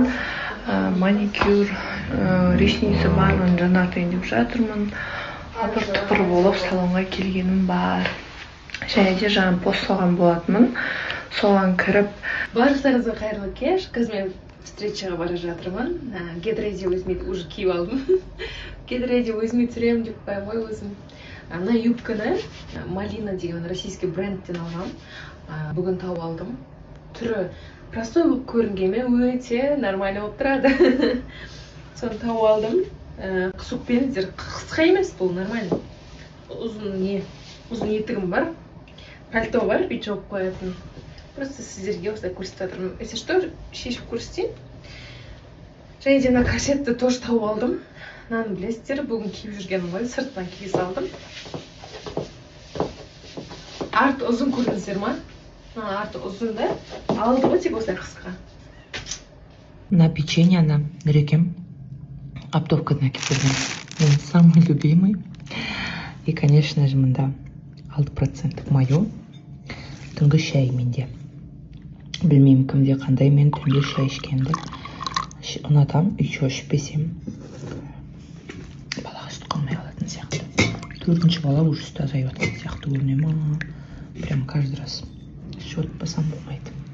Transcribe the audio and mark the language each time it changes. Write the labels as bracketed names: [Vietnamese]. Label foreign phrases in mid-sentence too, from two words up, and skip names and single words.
[Kazakh] Маникюр, ресницы барлығын жаңартайын деп жатырмын. Апыр-тыпыр болып салонға келгенім бар. Және де жаңа посталған болатынмын. Соған кіріп. Баршаңызға қайырлы кеш. Қазір мен встречаға бара жатырмын. [English] Get ready with me [Kazakh] уже киіп алдым. [English] Get ready with me [Kazakh] түсіремін деп қоямын ғой өзім. Мына юбканы Малина деген российский брендтен алғам. Бүгін тауып алдым. Түрі простой болып көрінгенмен өте нормально болып тұрады. Соны тауып алдым. Қысықпеніздер, қысқа емес бұл, нормально. Ұзын етігім бар. Пальто бар, үй жауып қоятын. Просто сіздерге осылай көрсетіп жатырмын. [Russian] Если что, [Kazakh] шешіп көрсетейін. Және де мына корсетті тоже тауып алдым. Мынаны білесіздер, бүгін киіп жүргенім ғой, сырттан кие салдым. Арты ұзын көрдіңіздер ма? Арты ұзын да. Алды ғой тек осылай қысқа. [Russian] На печенье она [Kazakh] Нұрекем оптовкадан әкеліп берген. [Russian] Мен самый любимый. И, конечно же, мында 6% мое. [Kazakh] Түнгі шай менде. Білмеймін кімде қандай, мен түнде шай ішкенді ұнатам. Еще ішпесем балаға сүт қалмай қалатын сияқты. 4-ші бала уже сүт азайып жатқан сияқты көріне ма. [Russian] Прям каждый раз [Kazakh] шөтпасам болмайды.